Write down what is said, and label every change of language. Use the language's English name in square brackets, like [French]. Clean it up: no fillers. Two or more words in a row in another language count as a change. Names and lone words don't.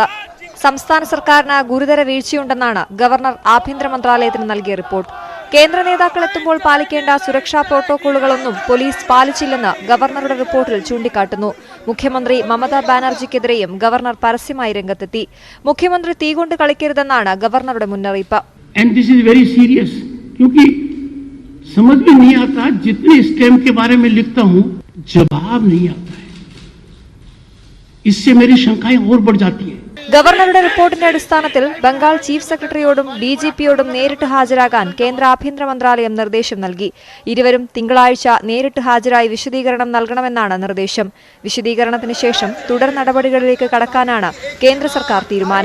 [Malayalam] സംസ്ഥാന സർക്കാരിന് ഗുരുതര വീഴ്ചയുണ്ടെന്നാണ് ഗവർണർ ആഭ്യന്തര മന്ത്രാലയത്തിന് നൽകിയ റിപ്പോർട്ട്. കേന്ദ്ര നേതാക്കൾ എത്തുമ്പോൾ പാലിക്കേണ്ട സുരക്ഷാ പ്രോട്ടോകോളുകളൊന്നും പോലീസ് പാലിച്ചില്ലെന്ന് ഗവർണറുടെ റിപ്പോർട്ടിൽ ചൂണ്ടിക്കാട്ടുന്നു. മുഖ്യമന്ത്രി മമതാ ബാനർജിക്കെതിരെയും ഗവർണർ പരസ്യമായി രംഗത്തെത്തി. മുഖ്യമന്ത്രി തീകൊണ്ട് കളിക്കരുതെന്നാണ് ഗവർണറുടെ മുന്നറിയിപ്പ്. [English] And this is very serious [Hindi] क्योंकि समझ में नहीं आता, जितने स्टेम के बारे में लिखता हूं जवाब नहीं आता है, इससे मेरी शंकाएं और बढ़ जाती हैं. [Malayalam] ഗവർണറുടെ റിപ്പോർട്ടിന്റെ അടിസ്ഥാനത്തിൽ ബംഗാൾ ചീഫ് സെക്രട്ടറിയോടും DGPയോടും നേരിട്ട് ഹാജരാകാൻ കേന്ദ്ര ആഭ്യന്തര മന്ത്രാലയം നിർദ്ദേശം നൽകി. ഇരുവരും തിങ്കളാഴ്ച നേരിട്ട് ഹാജരായി വിശദീകരണം നൽകണമെന്നാണ് നിർദ്ദേശം. വിശദീകരണത്തിന് ശേഷം തുടർ നടപടികളിലേക്ക് കടക്കാനാണ് കേന്ദ്ര സർക്കാർ തീരുമാനം.